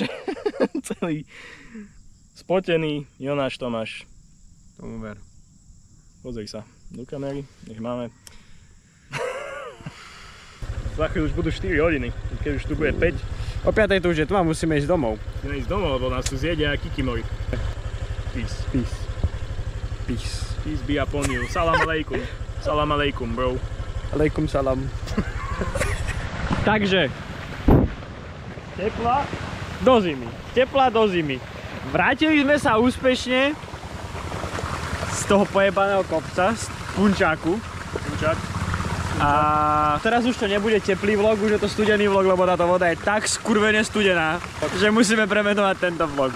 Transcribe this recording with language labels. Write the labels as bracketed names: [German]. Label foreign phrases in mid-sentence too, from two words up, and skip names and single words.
[Slovak] Celý spotený Jonáš Tomáš. Tomu ver. Pozri sa do kamery, nech máme. Za chvíľu už budú 4 hodiny, keď už tu bude 5. O 5 tu už je tma, musíme ísť domov. Musíme ísť domov, lebo nás tu zjedia kikimori. [English] Peace. Peace. Peace. Peace be upon you. [Arabic] سلام عليكم. سلام عليكم, bro. عليكم السلام. [Slovak] Takže. Tepla do zimy. Tepla do zimy. Vrátili sme sa úspešne z toho pojebaného kopca, z Punčáku. Punčák. A teraz už to nebude teplý vlog, už je to studený vlog, lebo táto voda je tak skurvene studená, že musíme premenovať tento vlog.